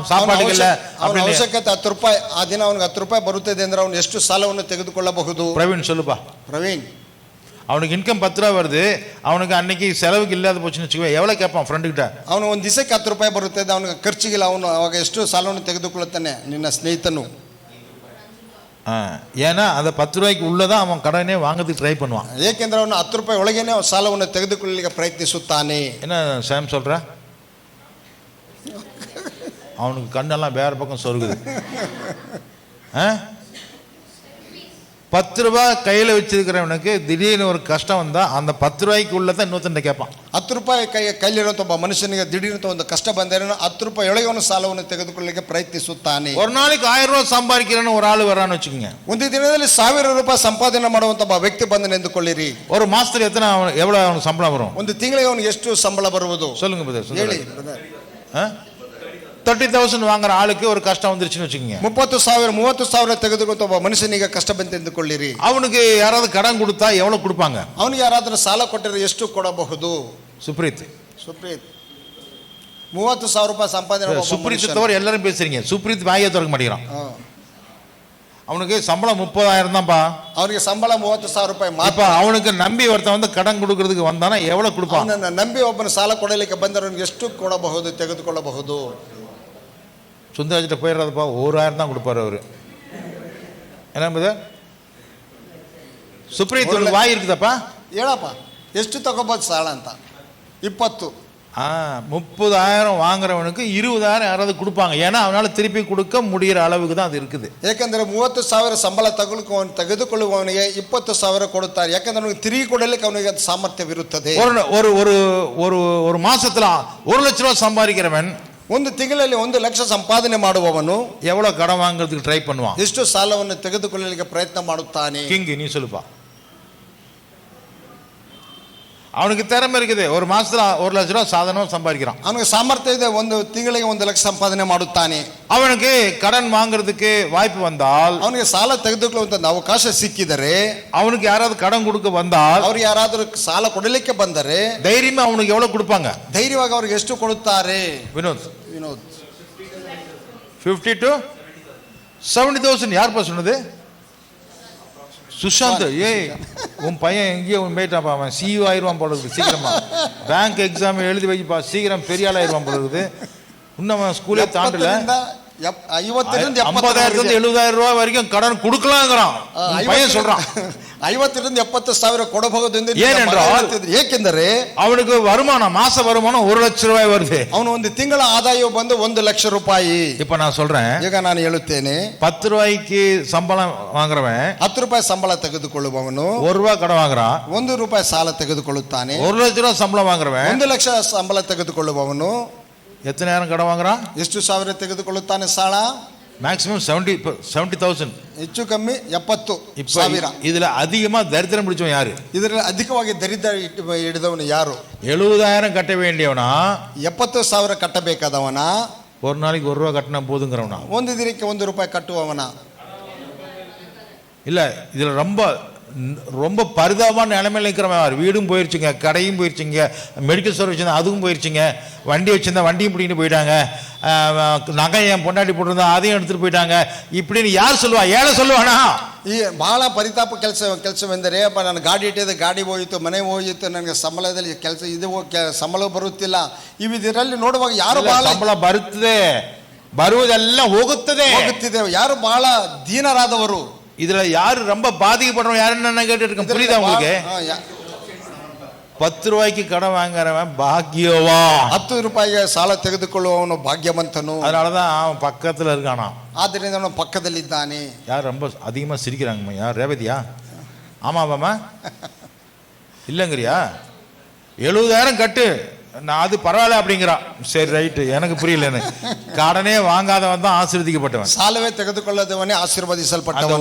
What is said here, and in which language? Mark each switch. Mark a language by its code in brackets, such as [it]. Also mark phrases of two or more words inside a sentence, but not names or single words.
[ta] சாப்பாட்டுக்கு இல்ல, [kn] ಅವನ ಅವಶ್ಯಕತೆ 10 ರೂಪಾಯಿ, ಆ ದಿನ ಅವನಿಗೆ 10 ರೂಪಾಯಿ ಬರುತ್ತದೆ ಅಂದ್ರೆ ಅವನು ಎಷ್ಟು ಸಾಲವನ್ನು ತೆಗೆದುಕೊಳ್ಳಬಹುದು? [ta] பிரவீன் சொல்லுப்பா. [kn] ಪ್ರವೀಣ್, [ta] அவனுக்கு இன்கம் 10 ரூபா வருது, அவனுக்கு அன்னைக்கு செலவுக்கு இல்லாத போச்சுன்னு வச்சுக்கோ, எவ்வளவு கேட்பான் ஃப்ரெண்டு கிட்ட? [kn] ಅವನು ಒಂದು ದಿವಸಕ್ಕೆ 10 ರೂಪಾಯಿ ಬರುತ್ತದೆ, ಅವನಿಗೆ ಖರ್ಚಿಗಿಲ್ಲ, ಅವನು ಅವಾಗ ಎಷ್ಟು ಸಾಲವನ್ನು ತೆಗೆದುಕೊಳ್ಳುತ್ತಾನೆ ನಿನ್ನ ಸ್ನೇಹಿತನು? [ta] ஏன்னா அந்த 10 ரூபாய்க்கு உள்ளதான் அவன் கடனே வாங்குறதுக்கு ட்ரை பண்ணுவான். [kn] ಏಕೆಂದ್ರೆ ಅವನು 10 ರೂಪಾಯಿ ಒಳಗೇನೆ ಸಾಲವನ್ನು ತೆಗೆದುಕೊಳ್ಳಲಿಕ್ಕೆ ಪ್ರಯತ್ನಿಸುತ್ತಾನೆ. [ta] என்ன சாம் சொல்ற? அவனுக்கு கண்ணெல்லாம் வேற பக்கம் சொருகுது. 10 ரூபாய் கையில வச்சிருக்கிறவனுக்கு திடீர்னு ஒரு கஷ்டம் வந்தா அந்த 10 ரூபாய்க்கு உள்ளதான் இன்னொருத்தன் கேட்பான். [kn] 10 ರೂಪಾಯಿ ಕೈಲಿರುವಂತ ಒಬ್ಬ ಮನುಷ್ಯನಿಗೆ ದಿಢೀರಂತ ಒಂದು ಕಷ್ಟ ಬಂದರೆ 10 ರೂಪಾಯಿ ಒಳಗೆ ಅವನು ಸಾಲವನ್ನು ತೆಗೆದುಕೊಳ್ಳಲಿಕ್ಕೆ ಪ್ರಯತ್ನಿಸುತ್ತಾನೆ. [ta] ஒரு நாளைக்கு 1000 ரூபாய் சம்பாதிக்கிறன்னு ஒரு ஆளு வரான்னு வச்சுக்கோங்க. [kn] ಒಂದು ದಿನದಲ್ಲಿ 1000 ರೂಪಾಯಿ ಸಂಪಾದನೆ ಮಾಡುವಂತ ಒಬ್ಬ ವ್ಯಕ್ತಿ ಬಂದನು ಎಂದುಕೊಳ್ಳಿರಿ. [ta] ஒரு மாசத்துல எவ்வளவு அவனுக்கு சம்பளம் வரும்? [kn] ಒಂದು ತಿಂಗಳಿಗೆ ಅವನಿಗೆ ಎಷ್ಟು ಸಂಬಳ ಬರುವುದು? [ta] சொல்லுங்க பிரதர். [kn] ಹೇಳಿ. [ta] 30,000 வாங்குற ஆளுக்கு ஒரு கஷ்டம் வந்துருச்சுன்னு வச்சுக்கோங்க. [kn] 30,000 ತೆಗೆದುಕೊಂಡ ಒಬ್ಬ ಮನುಷ್ಯನಿಗೆ ಕಷ್ಟ ಬಂತು ಎಂದುಕೊಳ್ಳಿರಿ. [ta] அவனுக்கு யாராவது கடன் கொடுத்தா எவ்வளவு கொடுப்பாங்க? [kn] ಅವನಿಗೆ ಯಾರಾದರೂ ಸಾಲ ಕೊಟ್ಟರೆ ಎಷ್ಟು ಕೊಡಬಹುದು? [ta] சுப்ரீத் [kn] 30,000 ರೂಪಾಯಿ ಸಂಪಾದನೆ. [ta] சுப்ரீத் தவிர எல்லாரும் பேசுறீங்க, சுப்ரீத் வாயை திறக்க மாட்டேங்கிறான். அவனுக்கு சம்பளம் 30,000 தான்ப்பா. [kn] அவனுக்கு ಸಂಬಳ 30,000 ರೂಪಾಯಿ ಮಾತ್ರ. [ta] அவனுக்கு நம்பி ஒருத்தன் வந்து கடன் கொடுக்கறதுக்கு வந்தானா எவ்வளவு கொடுப்பான்? [kn] ಅವನನ್ನ ನಂಬಿ ಒಬ್ಬನ ಸಾಲ ಕೊಡಲಿಕ್ಕೆ ಬಂದವನಿಗೆ ಎಷ್ಟು ಕೊಡಬಹುದು, ತೆಗೆದುಕೊಳ್ಳಬಹುದು? [ta] சுந்தராஜிட்ட போயிடுறதுப்பா, 1,000 தான் கொடுப்பாரு அவரு. என்ன சுப்ரீத் வாய் இருக்குதாப்பா? [kn] ಹೇಳಪ್ಪ ಎಷ್ಟು ತಗೋಬಹುದು ಸಾಲ ಅಂತ? 20. [ta] 30,000 வாங்குறவனுக்கு 20,000 யாராவது கொடுப்பாங்க. ஏன்னா அவனால திருப்பி கொடுக்க முடிகிற அளவுக்கு தான் அது இருக்குது. [kn] ಯಾಕಂದ್ರೆ 30,000 ಸಂಬಳ ತೆಗೆದುಕೊಳ್ಳುವವನಿಗೆ 20,000 ಕೊಡುತ್ತಾರೆ. ಯಾಕಂದ್ರೆ ಅವನಿಗೆ ತಿರುಗಿ ಕೊಡಲಿಕ್ಕೆ ಅವನಿಗೆ ಸಾಮರ್ಥ್ಯವಿರುತ್ತದೆ. [ta] ஒரு மாசத்துல 1 லட்ச ரூபாய் சம்பாதிக்கிறவன் [kn] ಒಂದು ತಿಂಗಳಲ್ಲಿ 1 ಲಕ್ಷ ಸಂಪಾದನೆ ಮಾಡುವವನು [ta] எவ்வளவு கடன் வாங்குறதுக்கு ட்ரை பண்ணுவான்? [kn] ಎಷ್ಟು ಸಾಲವನ್ನು ತೆಗೆದುಕೊಳ್ಳಲಿಕ್ಕೆ ಪ್ರಯತ್ನ ಮಾಡುತ್ತಾನೆ? [ta] கிங் நீ சொல்லுப்பா. அவனுக்கு திறமை இருக்குது, ஒரு மாசத்துல 1 லட்ச ரூபா சாதனம் சம்பாதிக்கிறான். [kn] ಅವನಿಗೆ ಸಾಮರ್ಥ್ಯ ಇದೆ, ಒಂದು ತಿಂಗಳಿಗೆ 1 ಲಕ್ಷ ಸಂಪಾದನೆ ಮಾಡುತ್ತಾನೆ. [ta] அவனுக்கு கடன் வாங்குறதுக்கு வாய்ப்பு வந்தால், [kn] ಅವನಿಗೆ ಸಾಲ ತೆಗೆದುಕೊಳ್ಳುವಂತ ಅವಕಾಶ ಸಿಕ್ಕಿದರೆ, [ta] அவனுக்கு யாராவது கடன் கொடுக்க வந்தால், [kn] ಅವ್ರು ಯಾರಾದರೂ ಸಾಲ ಕೊಡಲಿಕ್ಕೆ ಬಂದರೆ [ta] தைரியமா அவனுக்கு எவ்வளவு கொடுப்பாங்க? [kn] ಧೈರ್ಯವಾಗಿ ಅವ್ರಿಗೆ ಎಷ್ಟು ಕೊಡುತ್ತಾರೆ? [ta] வினோத், 50 to 70,000. யார்ப்பா சொன்னது? சுஷாந்த். ஏய், உன் பையன் எங்கேயோ போயிட்டாப்பா, அவன் சிஇஓ ஆயிடுவான் போல இருக்குது சீக்கிரமா. பேங்க் எக்ஸாம் எழுதி வைப்பா, சீக்கிரம் பெரிய ஆள் ஆயிடுவான் போல இருக்குது. இன்னும் அவன் ஸ்கூலே தாண்டல. 50,000 70,000 ரூபாய் வரைக்கும் கடன் கொடுக்கலாங்கிறான் பையன் சொல்றான். [kn] 50,000 70,000 ಕೊಡಬಹುದು ಎಂದು. [ta] ஏனென்றால், [kn] ಏಕೆಂದರೆ [ta] அவனுக்கு வருமானம், மாச வருமானம் 1 ಲಕ್ಷ ரூபாய் வருது. [kn] ಅವನು ಒಂದು ತಿಂಗಳ ಆದಾಯ ಬಂದು 1 ಲಕ್ಷ ರೂಪಾಯಿ. [ta] இப்ப நான் சொல்றேன், [kn] ಈಗ ನಾನು ಹೇಳುತ್ತೇನೆ, [ta] 10 ரூபாய்க்கு சம்பளம் வாங்குறவன் [kn] 10 ರೂಪಾಯಿ ಸಂಬಳ ತೆಗೆದುಕೊಳ್ಳುವವನು [ta] 1 ரூபாய் கடன் வாங்குறான். [kn] 1 ರೂಪಾಯಿ ಸಾಲ ತೆಗೆದುಕೊಳ್ಳುತ್ತಾನೆ. [ta] 1 லட்ச ரூபாய் சம்பளம் வாங்குறவன் [kn] 1 ಲಕ್ಷ ಸಂಬಳ ತೆಗೆದುಕೊಳ್ಳುವವನು [ta] எத்தனை நேரம் கடன் வாங்குறான்? [kn] ಎಷ್ಟು ಸಾವಿರ ತೆಗೆದುಕೊಳ್ಳುತ್ತಾನೆ ಸಾಲ? [ta] மேக்ஸிமம் 70,000. [kn] ಹೆಚ್ಚು ಕಮ್ಮಿ 70,000. [ta] இதுல அதிகமா தரித்திரம் பிடிச்சவன் யாரு? [kn] ಇದರಲ್ಲಿ ಅಧಿಕವಾಗಿ ದರಿದ್ರ ಹಿಡಿದವನು ಯಾರು? [ta] 70,000 கட்ட வேண்டியவனா [kn] 70,000 ಕಟ್ಟಬೇಕಾದವನ? [ta] ஒரு நாளைக்கு 1 ரூபாய் கட்டினா போதுங்கிறவனா? [kn] ಒಂದು ದಿನಕ್ಕೆ 1 ರೂಪಾಯಿ ಕಟ್ಟುವವನ? [ta] இல்ல, இதுல ரொம்ப ரொம்ப பரிதாபமான நிலைமையில் இருக்கிறவன் யார்? வீடும் போயிடுச்சுங்க, கடையும் போயிடுச்சுங்க, மெடிக்கல் ஸ்டோர் வச்சிருந்தா அதுவும் போயிடுச்சுங்க, வண்டி வச்சிருந்தா வண்டியும் பிடிக்கிட்டு போயிட்டாங்க, நகை என் பொண்டாட்டி போட்டிருந்தா அதையும் எடுத்துட்டு போயிட்டாங்க. இப்படின்னு யார் சொல்லுவா? ஏழை சொல்லுவானா? [kn] ಈ ಬಹಳ ಪರಿತಾಪ ಕೆಲಸವೆಂದರೆ, ನಾನು ಗಾಡಿ ಇಟ್ಟಿದ್ದೆ, ಗಾಡಿ ಹೋಯಿತು, ಮನೆ ಹೋಯಿತು, ನನಗೆ ಸಂಬಳದಲ್ಲಿ ಕೆಲಸ ಇದು ಸಂಬಳ ಬರುತ್ತಿಲ್ಲ. ಇದರಲ್ಲಿ ನೋಡುವಾಗ ಯಾರು ಬಹಳ ಸಂಬಳ ಬರುವುದೆಲ್ಲ ಹೋಗುತ್ತಿದೆ. ಯಾರು ಬಹಳ ದೀನರಾದವರು, [ta] இதுல யாரு ரொம்ப பாதிக்கப்படுறோம் யாருன்னு கேட்டு இருக்கேன். புரியுதா உங்களுக்கு? 10 ரூபாய்க்கு கடன் வாங்குறவன் பாக்கியவா. [kn] 10 ರೂಪಾಯಿಗೆ ಸಾಲ ತೆಗೆದುಕೊಳ್ಳುವವನು ಭಾಗ್ಯವಂತನು. [ta] அதனாலதான் அவன் பக்கத்துல இருக்கானா. [kn] ಆದ್ದರಿಂದ ಅವನು ಪಕ್ಕದಲ್ಲಿದ್ದಾನೆ. [ta] யார் ரொம்ப அதிகமா சிரிக்கிறாங்கம்மா? யார்? ரேவதியா? ஆமாவாமா? இல்லைங்கிறியா? 70,000 கட்டு, நான் அது பரவாயில்ல அப்படிங்கிறான். சரி, ரைட்டு, எனக்கு புரியலன்னு. கடனே வாங்காதவன் தான் ஆசீர்வதிக்கப்பட்டவன். [kn] ಸಾಲವೇ ತೆಗೆದುಕೊಳ್ಳದವನೇ ಆಶೀರ್ವದಿಸಲ್ಪಟ್ಟವನು.